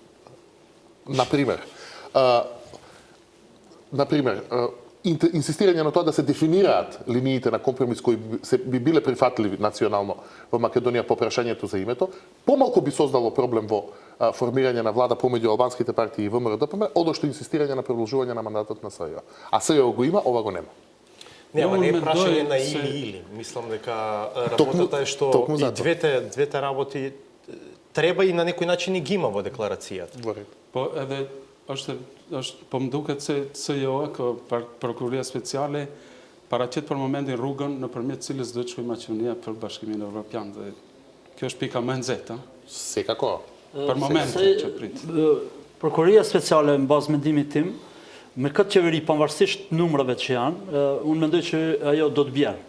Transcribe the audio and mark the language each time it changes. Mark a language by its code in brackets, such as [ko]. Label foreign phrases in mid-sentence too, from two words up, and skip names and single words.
[mk] Например, инсистирање на тоа да се дефинираат линиите на компромис кои би биле прифатливи национално во Македонија по прашањето за името, помалку би создало проблем во формирање на влада помеѓу албанските партии и ВМРО ДПМ, одошто инсистирање на продолжување на мандатот на СЈО. А СЈО го има, ова го нема. Нема, не е прашање на или. Мислам дека работата е што и двете работи треба и на некој начин и ги има во декларацијата. [sq] Po edhe po më duket se SJO, Prokuria Speciale, paraqet për momentin rrugën nëpërmjet cilës do të shkojë Maqedonia për Bashkimin Evropian dhe kjo është pika më e nxehtë, [mk] Sekako. [sq] Për momentin që prit. Prokuria Speciale në bazë mendimit tim, me këtë qeveri pavarësisht numrave që janë, unë mendoj që ajo do të bjerë.